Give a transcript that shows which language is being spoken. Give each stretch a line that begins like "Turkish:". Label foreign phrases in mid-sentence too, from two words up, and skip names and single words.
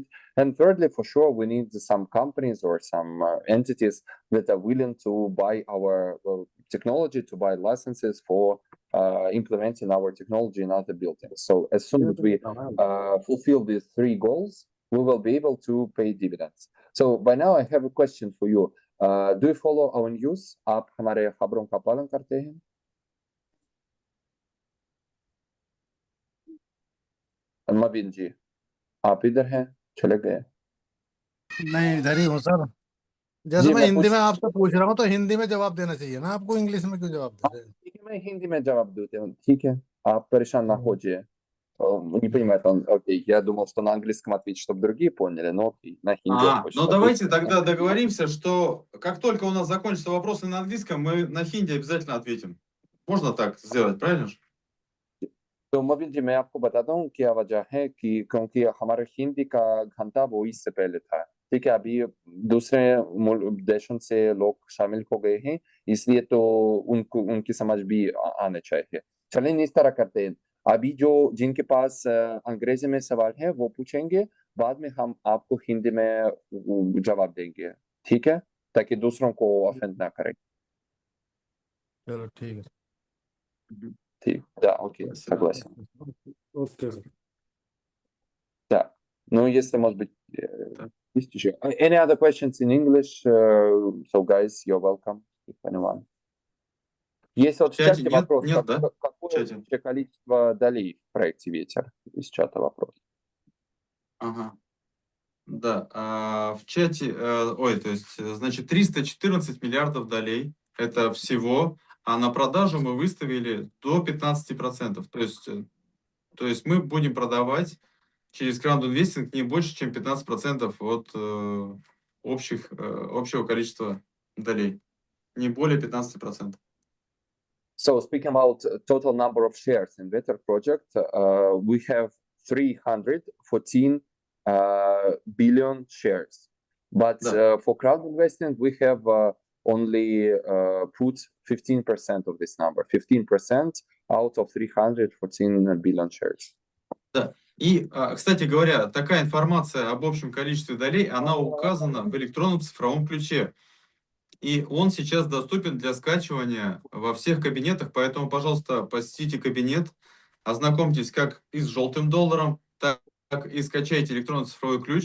English: And thirdly, for sure, we need some companies or some entities that are willing to buy our technology, to buy licenses for implementing our technology in other buildings. So as soon as we fulfill these three goals, we will be able to pay dividends. So by now, I have a question for you. Do you follow our news?
Hindi: आप हमारे खबरों का पालन करते हैं? मबीन जी, आप इधर हैं? चले गए? नहीं, इधर ही हूँ सर। जैसे मैं हिंदी में आपसे पूछ रहा हूँ तो हिंदी में जवाब देना चाहिए ना आपको, इंग्लिश में क्यों जवाब दे रहे हैं? ठीक है, मैं हिंदी में जवाब देता हूँ. ठीक है, आप परेशान
Russian: на ходе. Не понимает он. Окей, я думал, что на английском ответить, чтобы другие поняли, но окей, на хинди он хочет. Ну давайте тогда договоримся, что как только у нас закончатся вопросы на английском, мы на хинди обязательно ответим. Можно так сделать, правильно же?
Hindi: तो मोबिन जी, मैं आपको बताता हूँ क्या वजह है कि क्योंकि हमारे हिंदी का घंटा वो इससे पहले था. ठीक है, अभी दूसरे देशों से लोग शामिल हो गए हैं, इसलिए तो उनको उनकी समझ भी आने चाहिए. चलें इस तरह करते हैं. अभी जो जिनके पास अंग्रेजी में सवाल है वो पूछेंगे, बाद में हम आपको हिंदी में जवाब देंगे. ठीक है, ताकि दूसरों को ऑफेंड ना करें. चलो ठीक है. ठीक,
Russian: да, окей, согласен. Окей. Да, ну если, может быть, есть еще.
English: Any other questions in English? So guys, you're welcome, if anyone.
Russian: Есть вот в чате вопрос, какое вообще количество долей в проекте «Ветер»? Из чата вопрос. Ага. Да, в чате, то есть, значит, 314 миллиардов долей, это всего, а на продажу мы выставили до 15%. То есть мы будем продавать через крауд-инвестинг не больше, чем 15% от общего количества долей. Не более 15%.
English: So speaking about total number of shares in Ветер project, we have 314 billion shares. But for crowd investing, we have only put 15% of this number, 15% out of 314 billion shares.
Russian: Да. И, кстати говоря, такая информация об общем количестве долей, она указана в электронном цифровом ключе. И он сейчас доступен для скачивания во всех кабинетах, поэтому, пожалуйста, посетите кабинет, ознакомьтесь как и с желтым долларом, так и скачайте электронный цифровой ключ.